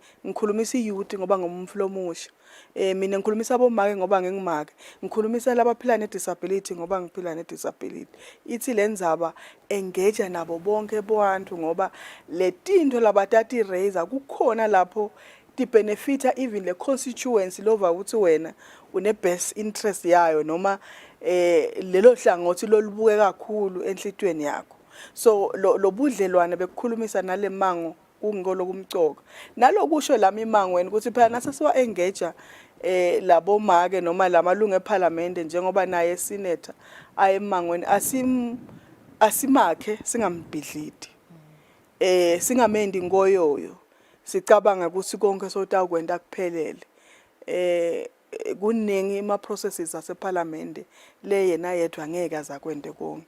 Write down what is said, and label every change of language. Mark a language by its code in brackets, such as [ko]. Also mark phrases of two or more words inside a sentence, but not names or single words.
[ss] ngikhulumisa iyouth ngoba ngumflo omusha mina ngikhulumisa abomake ngoba ngingimake ngikhulumisa labaphila ne disability ngoba ngiphila ne disability ithi lenzaba engage nabo bonke abantu ngoba le tinto labatati raise kukhona lapho ti benefita even le constituency lova ukuthi wena une [en] best interest [ss] yayo noma lelo hlangothi lolubuke kakhulu enhlitweni yakho. So lo budlelwane bekukhulumisa nale mango kungolo kumcoka nalokusho lami imango wena ukuthi phela nasesiwa engage labo make noma lamalunga eParliament njengoba naye senator ayemangweni asimakhe singambhidlidi singamendi ngoyoyo sicabanga ukuthi konke sotakwenda kuphelele kuningi ama processes aseParliament le yena yedwa ngeke azakwende konke.